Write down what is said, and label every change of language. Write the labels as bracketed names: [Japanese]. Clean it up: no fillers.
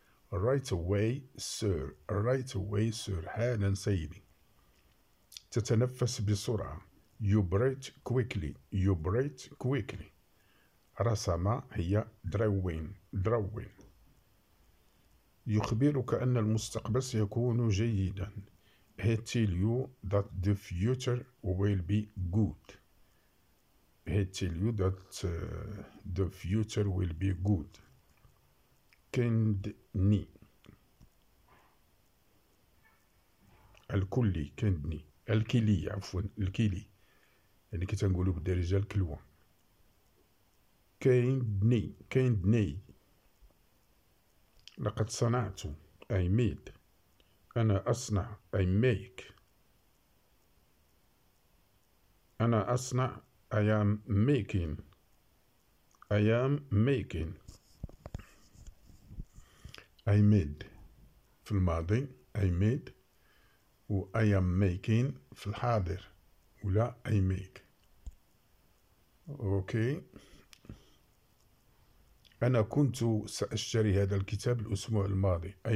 [English] Right away sir. Right away sir. [Arabic] حالا سيدي. تتنفس بسرعة. [English] You breathe quickly. You breathe quickly. [Arabic] رسمة هي drawing. [English] Drawing. [Arabic] يخبرك أن المستقبل سيكون جيدا. [English] He tell you that the future will be good. He tell you that the future will be good. Kidney. [Arabic] الكلي كندني. الكلي عفوا الكلي. يعني كي تنقولو بالدارجة الكلوة. [English] Kidney. Kidney. [Arabic] لقد صنعت [English] I made [Arabic] أنا أصنع [English] I make [Arabic] أنا أصنع [English] I am making I am making I made [Arabic] في الماضي [English] I made و I am making [Arabic] في الحاضر ولا [English] I make okay. [Arabic] أنا كنت سأشتري هذا الكتاب الأسبوع الماضي.